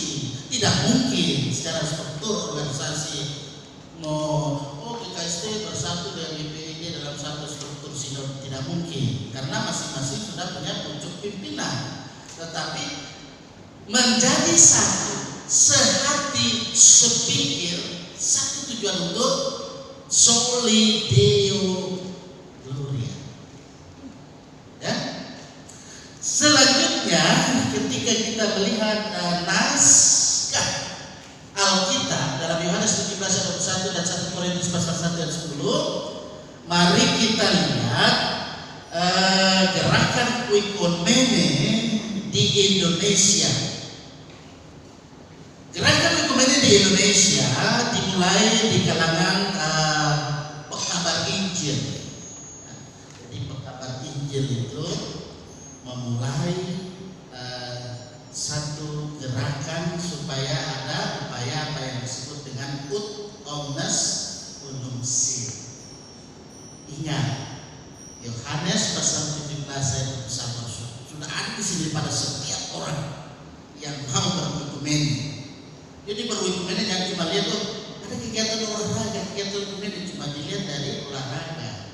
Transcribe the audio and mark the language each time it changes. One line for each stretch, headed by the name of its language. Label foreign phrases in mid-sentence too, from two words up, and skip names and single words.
Indonesian: Tidak mungkin secara struktur organisasi KST bersatu dengan GPID dalam satu struktur sinode, tidak mungkin karena masing-masing sudah punya pucuk pimpinan. Tetapi menjadi satu, sehati, sepikir, satu tujuan untuk
Latin: soli deo gloria.
Indonesian: Ya. Selanjutnya ketika kita melihat naskah Alkitab dalam Yohanes 17 ayat 21 dan 1 Korintus pasal 1 ayat 10, mari kita lihat gerakan oikumene di Indonesia. Gerakan oikumene di Indonesia dimulai di kalangan pekabar Injil. Jadi pekabar Injil itu memulai satu gerakan supaya ada upaya apa yang disebut dengan
Latin: ut omnes unum sint.
Indonesian: Ingat, Yohanes pasal 17 ayat 1 sudah ada di sini pada setiap orang yang mau beroikumene. Jadi beroikumene jangan cuma lihat ada kegiatan olahraga, kegiatan oikumene cuma dilihat dari olahraga.